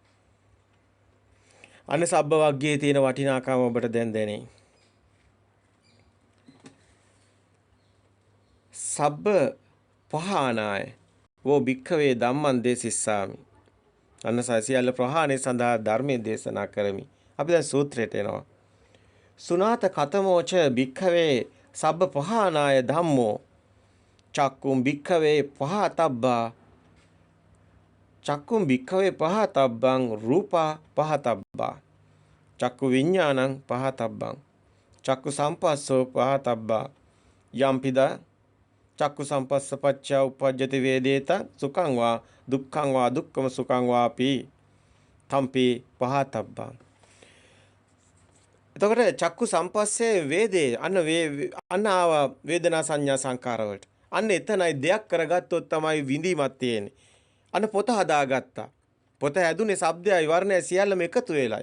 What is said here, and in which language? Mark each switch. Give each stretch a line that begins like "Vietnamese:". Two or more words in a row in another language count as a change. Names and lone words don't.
Sinhala: අන්න සබ්බ වග්ගයේ තියෙන වටිනාකම ඔබට දැන් දැනේ.
Pali: සබ්බ පහානාය වෝ භික්ඛවේ ධම්මං දේසිස්සාමි.
Sinhala: අන්න සියල්ල ප්‍රහාණය සඳහා ධර්මයේ දේශනා කරමි. අපි දැන් සූත්‍රයට එනවා.
Pali: සුනාත කතමෝච භික්ඛවේ සබ්බ පහානාය ධම්මෝ චක්කුම් භික්ඛවේ පහතබ්බා චක්කුම් භික්ඛවේ පහතබ්බං රූපා පහතබ්බා චක්කු විඥානං පහතබ්බං චක්කු සම්පස්සෝ පහතබ්බා යම්පිදා චක්කු සම්පස්සපච්චා උපජ්ජති වේදේත සුඛං වා දුක්ඛං වා දුක්ඛම සුඛං වාපි තම්පි පහතබ්බං.
Sinhala: එතකොට
Pali: චක්කු සම්පස්සේ වේදේ
Sinhala: අන්න ආව වේදනා සංඥා සංකාර වලට. අන්න එතනයි දෙයක් කරගත්තොත් තමයි විඳීමක් තියෙන්නේ. අන්න පොත හදාගත්තා. පොත හැදුනේ ශබ්දයයි වර්ණයයි සියල්ලම එකතු වෙලයි.